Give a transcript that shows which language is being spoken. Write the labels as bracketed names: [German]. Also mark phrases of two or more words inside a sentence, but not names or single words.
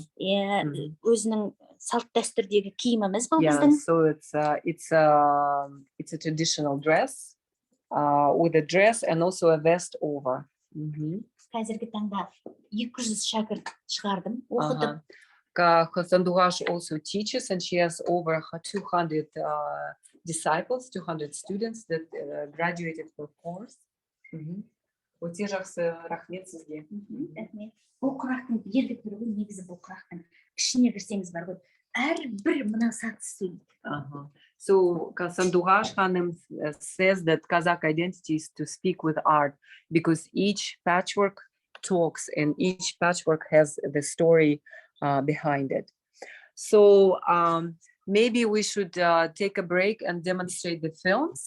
[Kazakh] Өзінің салт дәстүрдегі киіміміз бұл [English] Yeah, [Kazakh] біздің. [English] so it's a traditional dress with a dress and also a vest over. [Kazakh] Қазіргі таңда 200 шәкірт шығардым, оқытып. [English] Sandughash also teaches, and she has over 200 disciples, 200 students that graduated her course. [Kazakh] Өте жақсы, рахмет сізге. Рахмет. Бұл құрақтың ерді түрі негізі бұл құрақтың ішіне кірсеңіз бар ғой. Әрбір мына сатысы сөйлейді. [English] So Sandughash Khanim says that Kazakh identity is to speak with art, because each patchwork talks and each patchwork has the story behind it. So maybe we should take a break and demonstrate the films.